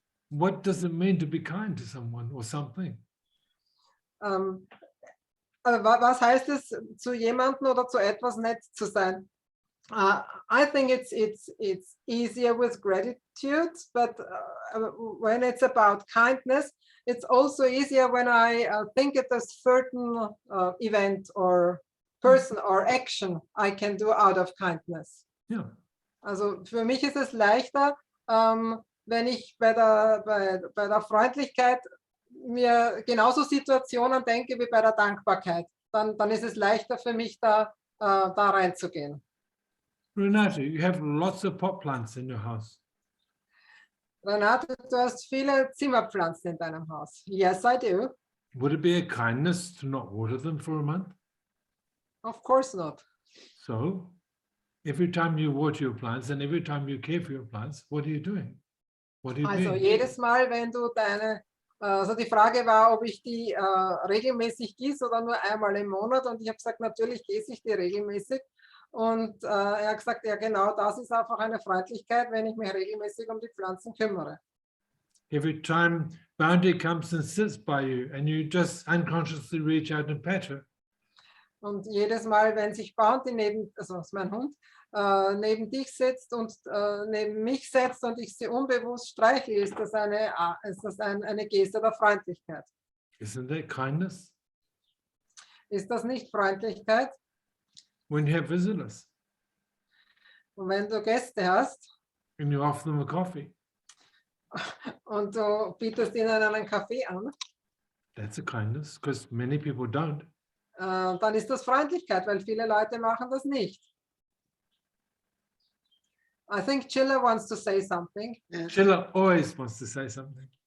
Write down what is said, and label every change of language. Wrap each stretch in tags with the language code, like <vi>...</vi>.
<en>What does it mean to be kind to someone or something?</en> <de>Was heißt es, zu jemandem oder zu etwas nett zu sein?</de> <en>I think it's easier with gratitude, but when it's about kindness, it's also easier when I think it a certain event or person or action I can do out of kindness. Yeah.</en> <de>Also für mich ist es leichter, wenn ich bei der Freundlichkeit mir genauso Situationen denke wie bei der Dankbarkeit. Dann ist es leichter für mich, da reinzugehen.</de> <en>Renate, you have lots of pot plants in your house.</en> <de>Renate, du hast viele Zimmerpflanzen in deinem Haus.</de> <en>Yes, I do. Would it be a kindness to not water them for a month? Of course not. So, every time you water your plants and every time you care for your plants, what are you doing? What are you</en> <de>Also</de> <en>doing?</en> <de>jedes Mal, wenn du also die Frage war, ob ich die regelmäßig gieße oder nur einmal im Monat, und ich habe gesagt, natürlich gieße ich die regelmäßig. Und er hat gesagt, ja genau, das ist einfach eine Freundlichkeit, wenn ich mich regelmäßig um die Pflanzen kümmere.</de> <en>Every time Bounty comes and sits by you and you just unconsciously reach out and pet her.</en> <de>Und jedes Mal, wenn sich Bounty also das ist mein Hund, neben dich sitzt und neben mich setzt und ich sie unbewusst streichle, ist das eine Geste der Freundlichkeit.</de> <en>Isn't that kindness?</en> <de>Ist das nicht Freundlichkeit?</de> <en>When you have visitors,</en> <de>Und wenn du Gäste hast,</de> <en>and you offer them a coffee.</en> <de>Und du bietest ihnen einen Kaffee an,</de> <en>That's a kindness, because many people don't.</en> <de>dann ist das Freundlichkeit, weil viele Leute machen das nicht.</de> <en>I think Chilla wants to say something,</en> <de>Ja.</de> <en>Sheila always wants to say something.</en>